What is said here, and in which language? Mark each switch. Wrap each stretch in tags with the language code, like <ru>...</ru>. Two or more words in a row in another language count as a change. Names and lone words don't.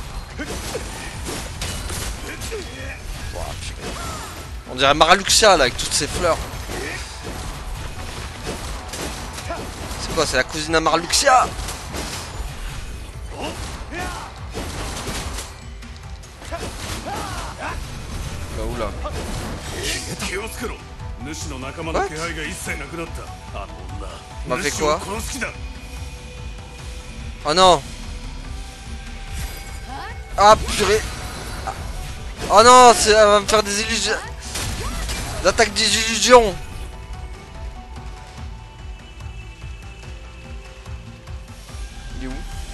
<fr>On dirait Maraluxia là avec toutes ses fleurs. C'est quoi? C'est la cousine à Maraluxia. Oula.</fr> <ja>主の仲間の気配が一切なくなった。あの女、</ja> <fr>m'a fait</fr> <ja>主を</ja> <fr>quoi?</fr> <ja>殺す気だ。</ja> <fr>Oh non. Ah purée. Oh non, elle va me faire des illusions. L'attaque des illusions. Il est où?</fr>